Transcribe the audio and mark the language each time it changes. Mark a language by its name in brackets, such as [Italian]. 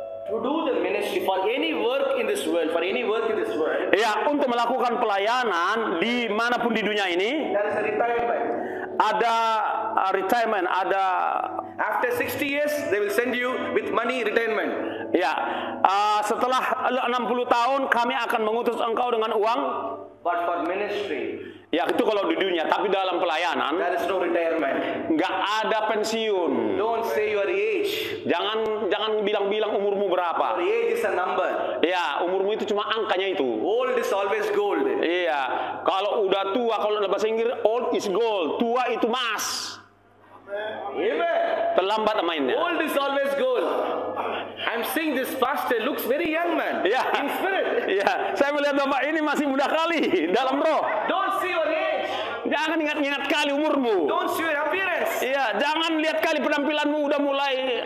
[English] To do the ministry for any work in this world, [Indonesian] Ya, untuk melakukan pelayanan dimanapun di dunia ini. [English] there is a retirement. [Indonesian] Ada retirement, ada [English] After 60 years, they will send you with money retirement. [Indonesian] ya, setelah 60 tahun kami akan mengutus engkau dengan uang. [English] But for ministry, [Indonesian] Ya, itu kalau di dunia, tapi dalam pelayanan [English] there is no retirement. [Indonesian] nggak ada pensiun. [English] Don't say your age. [Indonesian] Jangan bilang-bilang umurmu berapa. [English] Your age is a number. [Indonesian] Ya, umurmu itu cuma angkanya itu. [English] Old is always gold. [Indonesian] Iya, kalau udah tua, kalau dalam bahasa Inggris [English] old is gold, [Indonesian] tua itu emas. [English] Amen. [Indonesian] Terlambat mainnya. [English] Old is always gold. I'm seeing this pastor looks very young man. [Indonesian] Ya, [English] In spirit. [Indonesian] ya, saya melihat bapak ini masih muda kali dalam roh. [English] Don't see your age. [Indonesian] Jangan ingat-ingat kali umurmu. [English] Don't see your appearance. [Indonesian] Iya, jangan lihat kali penampilanmu udah mulai.